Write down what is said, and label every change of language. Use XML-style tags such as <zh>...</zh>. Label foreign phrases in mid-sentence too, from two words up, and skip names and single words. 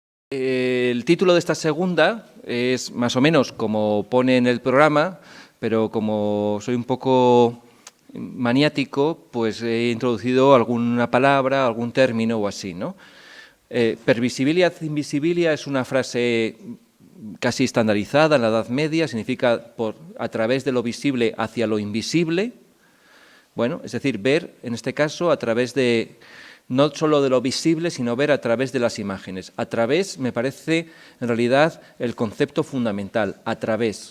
<es>El título de esta segunda es más o menos como pone en el programa, pero como soy un poco maniático, pues he introducido alguna palabra, algún término o así, ¿no?</es> <la>Pervisibilia ad invisibilia</la> <es>es una frase casi estandarizada en la Edad Media, significa a través de lo visible hacia lo invisible. Bueno, es decir, ver, en este caso, a través de, no solo de lo visible, sino ver a través de las imágenes. A través me parece, en realidad, el concepto fundamental, a través.</es>